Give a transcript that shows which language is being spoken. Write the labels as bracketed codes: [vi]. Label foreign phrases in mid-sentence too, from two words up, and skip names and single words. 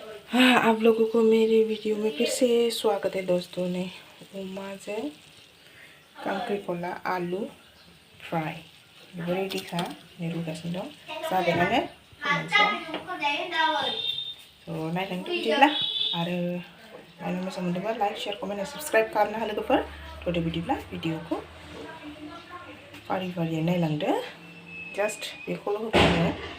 [hi] आप लोगों को मेरे वीडियो में फिर से स्वागत है दोस्तों ने [brx] अमाजों कांक्रिखला आलु फ्राय रेडी खा रुगासिनो दं जाबायानो स' नायलांदो बिदिब्ला आरो नायनो मोजां मोनदोंबा [en] like share comment subscribe [brx] खालामनो हा लोगोफोर थ'दो बिदिब्ला भिडिअखौ फारि फारियै नायलांदो जास्ट बेखौल' होबानो